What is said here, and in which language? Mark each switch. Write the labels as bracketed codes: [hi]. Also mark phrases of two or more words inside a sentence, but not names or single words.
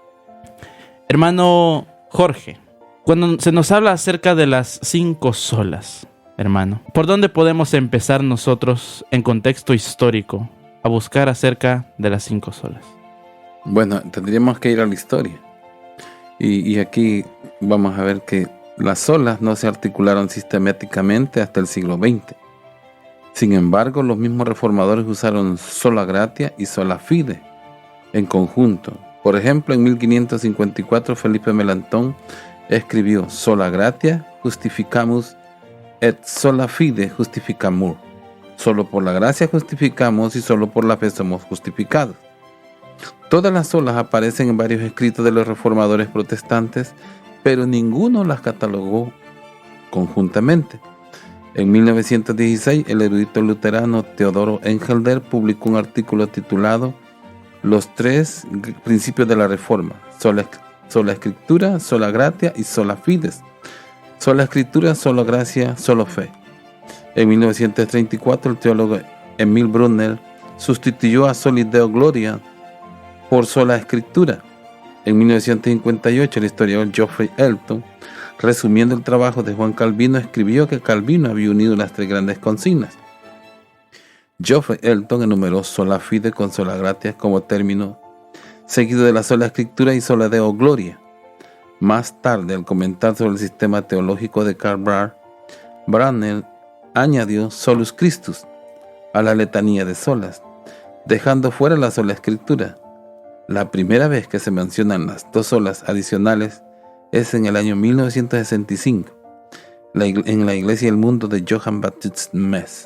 [es] Hermano Jorge, cuando se nos habla acerca de las 5 solas, hermano, ¿por dónde podemos empezar nosotros en contexto histórico a buscar acerca de las 5 solas? Bueno, tendríamos que ir a la historia. Y aquí vamos a ver que las solas no se articularon sistemáticamente hasta el siglo XX. Sin embargo, los mismos reformadores usaron [la] sola gratia [es] y [la] sola fide [es] en conjunto. Por ejemplo, en 1554 Felipe Melanchthon escribió: [la] sola gratia justificamus et sola fide justificamur. [es] Solo por la gracia justificamos y solo por la fe somos justificados. Todas las solas aparecen en varios escritos de los reformadores protestantes, pero ninguno las catalogó conjuntamente. En 1916, el erudito luterano Teodoro Engelder publicó un artículo titulado Los 3 principios de la Reforma: sola escritura, [la] sola gratia y sola fides. [es] Sola escritura, sola gracia, solo fe. En 1934, el teólogo Emil Brunner sustituyó a [la] soli Deo gloria [es] por sola escritura. En 1958, el historiador Geoffrey Elton, resumiendo el trabajo de Juan Calvino, escribió que Calvino había unido las 3 grandes consignas. Geoffrey Elton enumeró [la] sola fide [es] con [la] sola gratia [es] como término seguido de la sola escritura y [la] sola Deo gloria. [es] Más tarde, al comentar sobre el sistema teológico de Karl Barth, Brunner añadió [la] solus Christus [es] a la letanía de solas, dejando fuera la sola escritura. La primera vez que se mencionan las 2 solas adicionales es en el año 1965, en la Iglesia y el Mundo de Johann Baptist Metz.